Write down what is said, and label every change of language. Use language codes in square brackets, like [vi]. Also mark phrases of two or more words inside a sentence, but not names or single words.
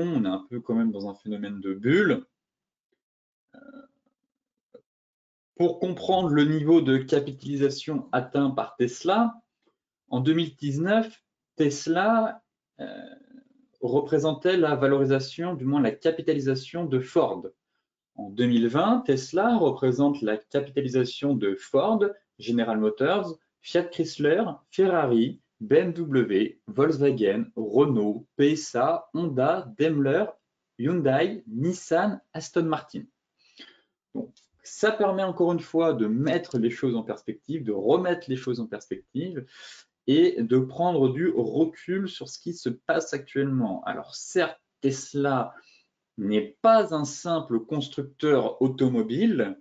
[fr] On est un peu quand même dans un phénomène de bulle. Pour comprendre le niveau de capitalisation atteint par Tesla, en 2019, Tesla représentait la valorisation, du moins la capitalisation de Ford. En 2020, Tesla représente la capitalisation de Ford, General Motors, Fiat Chrysler, Ferrari, BMW, Volkswagen, Renault, PSA, Honda, Daimler, Hyundai, Nissan, Aston Martin. Donc, ça permet encore une fois de mettre les choses en perspective, de remettre les choses en perspective et de prendre du recul sur ce qui se passe actuellement. Alors certes, Tesla n'est pas un simple constructeur automobile.